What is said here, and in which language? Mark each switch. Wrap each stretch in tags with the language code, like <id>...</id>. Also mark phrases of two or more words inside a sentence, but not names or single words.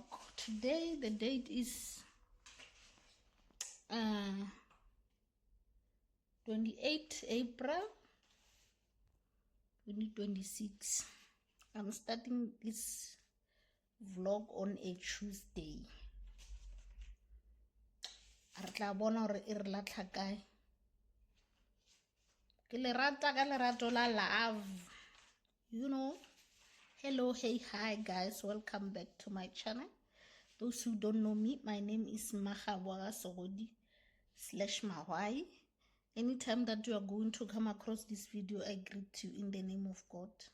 <en>Today the date is 28 April 2026. I'm starting this vlog on a Tuesday.</en> <st>Re tla bona hore e re latlha kae. Ke le rata ka lerato la love,</st> <en>you know. Hello, hey, hi guys, welcome back to my channel. Those who don't know me, my name is Mahawara/Mahwai. Anytime that you are going to come across this video, I greet you in the name of God.</en>